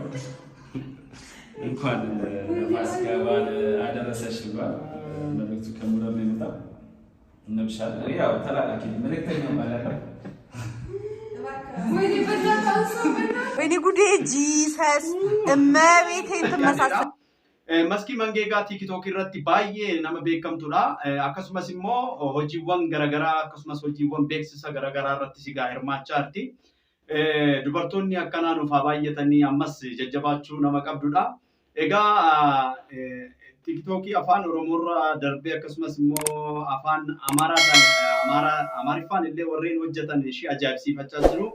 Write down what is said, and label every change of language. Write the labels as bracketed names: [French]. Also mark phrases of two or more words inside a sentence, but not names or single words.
[Amharic] እንኳን ለፋሲካ በዓል አደረሰሽ ባል መልእክቱ ከሙለር ነው የመጣው እንብሻል ያው ተላላኪ መልእክተኛው ማለት ነው ወይኔ ጉዴ ጂሰስ እመቤቴን ትመሳሰል [Oromo] Maskii mangee egaa TikTok irratti baay'ee nama beekamtudha. Akkasumas immoo hojiiwwan garaagaraa akkasumas hojiiwwan beeksisa garaagaraa irratti sigaa hirmaachaa jirti. Dubartoonni akkanaa nuuf baay'atanii ammas jajjabaachuu nama qabdudha. Egaa TikTokii afaan Oromoorraa darbee akkasumas immoo afaan Amaariffaan illee warreen hojjetan ishee ajaa'ibsiifachaa jiru.